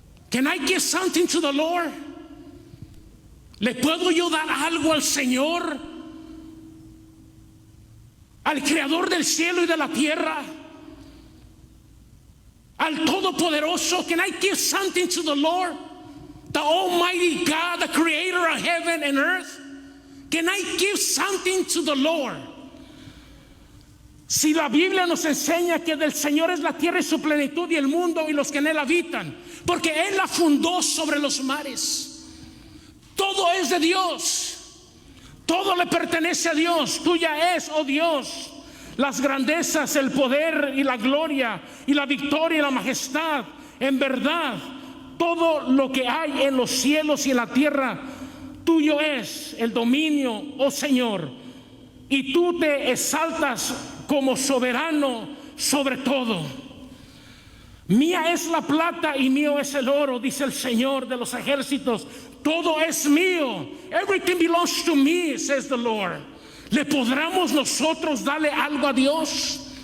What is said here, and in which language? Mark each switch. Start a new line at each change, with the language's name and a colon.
English: Can I give something to the Lord?
Spanish: ¿Le puedo yo dar algo al Señor? Al Creador del cielo y de la tierra, al Todopoderoso.
English: Can I give something to the Lord, the Almighty God, the Creator of heaven and earth? Can I give something to the Lord?
Spanish: Si la Biblia nos enseña que del Señor es la tierra y su plenitud, y el mundo y los que en él habitan, porque Él la fundó sobre los mares. Todo es de Dios, todo le pertenece a Dios. Tuya es, oh Dios, las grandezas, el poder y la gloria y la victoria y la majestad. En verdad, todo lo que hay en los cielos y en la tierra, tuyo es el dominio, oh Señor, y tú te exaltas como soberano sobre todo. Mía es la plata y mío es el oro, dice el Señor de los ejércitos. Todo es mío.
English: Everything belongs to me, says the Lord.
Spanish: ¿Le podremos nosotros darle algo a Dios?